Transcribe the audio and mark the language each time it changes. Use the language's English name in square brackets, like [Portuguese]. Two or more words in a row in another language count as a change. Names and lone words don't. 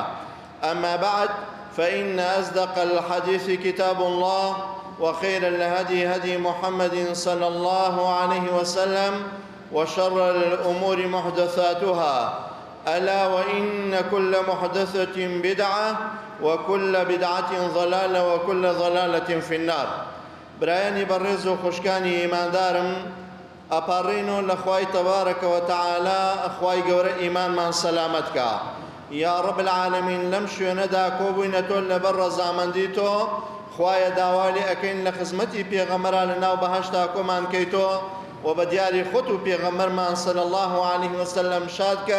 [Arabic] أما بعد، فإن أصدق الحديث كتاب الله وخير الهدي هدي محمد صلى الله عليه وسلم وشر الأمور محدثاتها ألا وإن كل محدثة بدعة وكل بدعة ضلالة وكل ضلالة في النار. [Central Kurdish] برایانی بەڕێز و خوشکانی ئیماندارم، ئەپارڕینەوە لە خوای [Arabic] تەبارەکە وتەعالە [Central Kurdish] خوای گەورە ئیمانمان سەلامەت کە. [Arabic] یا رب العالمین، [Central Kurdish] لەم شوێنەدا کۆبووینەتۆ لەبەر ڕەزامەندی تۆ، خوایە داوا لێ ئەەکەین لە خزمەتی پێغەمبەرا لە ناو بەهەشتا کۆمان کەیتۆ و بە دیاری خۆت و پێغەمبەرمان [Arabic] صلی الله علیه وسلم [Central Kurdish] شاد کە.